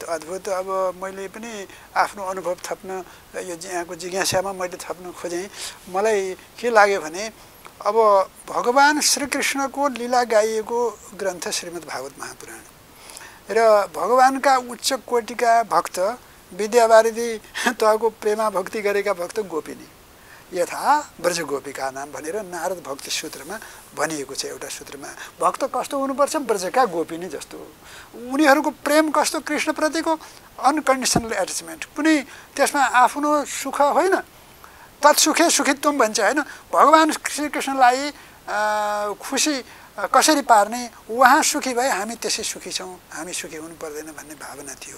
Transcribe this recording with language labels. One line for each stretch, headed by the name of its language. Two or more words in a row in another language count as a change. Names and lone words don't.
Nepali: अब मैले पनि आफ्नो अनुभव थप्न, यो यहाँको जिज्ञासामा मैले थप्न खोजेँ। मलाई के लाग्यो भने अब भगवान् श्रीकृष्णको लीला गाइएको ग्रन्थ श्रीमद् भागवत महापुराण र भगवानका उच्च कोटिका भक्त विद्यावारिधि तहको प्रेमा भक्ति गरेका भक्त गोपिनी,
Sanskrit: यथा ब्रज गोपिका
Nepali: नाम भनेर नारद भक्ति सूत्रमा भनिएको छ। एउटा सूत्रमा भक्त कस्तो हुनुपर्छ, ब्रजका गोपिनी जस्तो। उनीहरूको प्रेम कस्तो, कृष्णप्रतिको
English: unconditional attachment,
Nepali: कुनै त्यसमा आफ्नो सुख होइन,
Sanskrit: तत्सुखे सुखित्वम
Nepali: भन्छ होइन। भगवान् श्रीकृष्णलाई खुसी कसरी पार्ने, उहाँ सुखी भए हामी त्यसै सुखी छौँ, हामी सुखी हुनु पर्दैन भन्ने भावना थियो।